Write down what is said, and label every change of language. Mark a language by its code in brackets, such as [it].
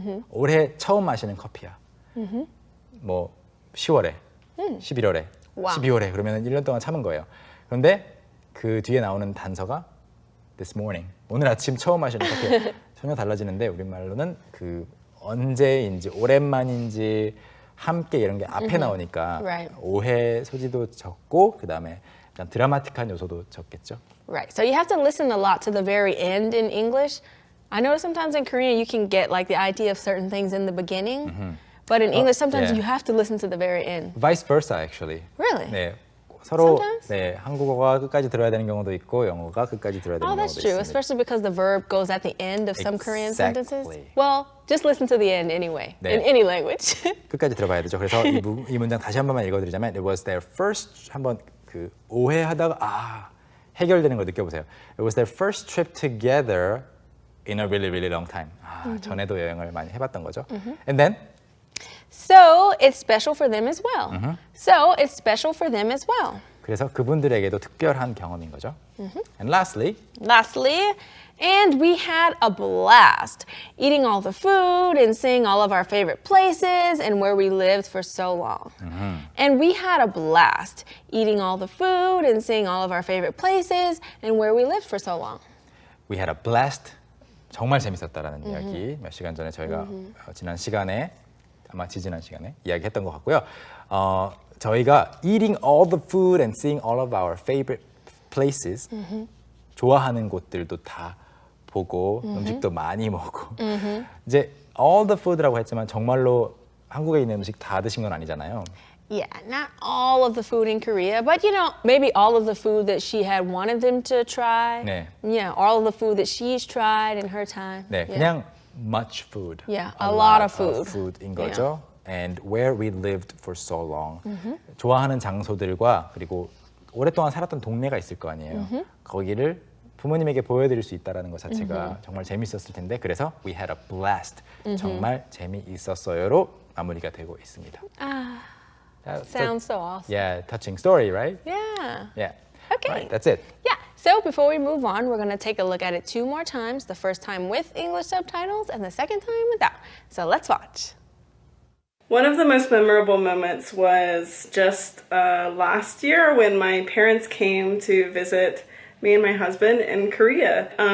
[ko] 올해 처음 마시는 커피야. 뭐 10월에, 11월에, 와우. 12월에 그러면 1년 동안 참은 거예요. 그런데 그 뒤에 나오는 단서가 [en] this morning. [ko] 오늘 아침 처음 마시는 커피. 전혀 달라지는데 우리말로는 그 언제인지 오랜만인지 함께 이런 게 앞에 나오니까 [en] Right. [ko] 오해 소지도 적고 그다음에 약간 드라마틱한 요소도 적겠죠. [en] Right. So you have to listen a lot to the very end in English. I know sometimes in Korean you can get like the idea of certain things in the beginning, but in English sometimes yeah. you have to listen to the very end. Vice versa actually. Really? [ko] 네. 서로 [en] Sometimes? [ko] 네, 한국어가 끝까지 들어야 되는 경우도 있고 영어가 끝까지 들어야 되는 [en] Oh, [ko] 경우도 [en] that's true, [ko] 있습니다. [en] especially because the verb goes at the end of some Korean sentences. Exactly. Well, just listen to the end anyway, [ko] 네. [en] in any language. [ko] 끝까지 들어봐야 되죠. 그래서 이 문장 다시 한 번만 읽어드리자면 [en] It was their first [ko] 한번 그 오해하다가 해결되는 걸 느껴보세요. [en] It was their first trip together in a really, really long time. [ko] 전에도 여행을 많이 해봤던 거죠. [en] And then So it's special for them as well. So it's special for them as well. [ko] 그래서 그분들에게도 특별한 경험인 거죠. [en] And lastly, And we had a blast eating all the food and seeing all of our favorite places and where we lived for so long. And we had a blast eating all the food and seeing all of our favorite places and where we lived for so long. we had a blast. [ko] 정말 재밌었다라는 이야기 몇 시간 전에 저희가 지난 시간에 아마 지지난 시간에 이야기했던 것 같고요. 저희가 [en] eating all the food and seeing all of our favorite places [ko] 좋아하는 곳들도 다 보고 음식도 많이 먹고 이제 [en] all the food [ko] 라고 했지만 정말로 한국에 있는 음식 다 드신 건 아니잖아요. [en] Yeah, not all of the food in Korea, but you know, maybe all of the food that she had wanted them to try. [ko] 네. [en] Yeah, all of the food that she's tried in her time. [ko] 네, [en] Yeah. [ko] 그냥 [en] much food. Yeah, a lot of food. [ko] food인 거죠. [en] And where we lived for so long. [ko] 좋아하는 장소들과 그리고 오랫동안 살았던 동네가 있을 거 아니에요. 거기를 부모님에게 보여드릴 수 있다는 것 자체가 정말 재밌었을 텐데 그래서 [en] we had a blast. [ko] 정말 재미있었어요로 마무리가 되고 있습니다. [en] Sounds so awesome. Yeah, touching story, right? Yeah. Yeah. Okay. Right, that's it. Yeah, so before we move on, we're going to take a look at it 2 more times, the first time with English subtitles and the second time without. So let's watch. One of the most memorable moments was just last year when my parents came to visit me and my husband in Korea.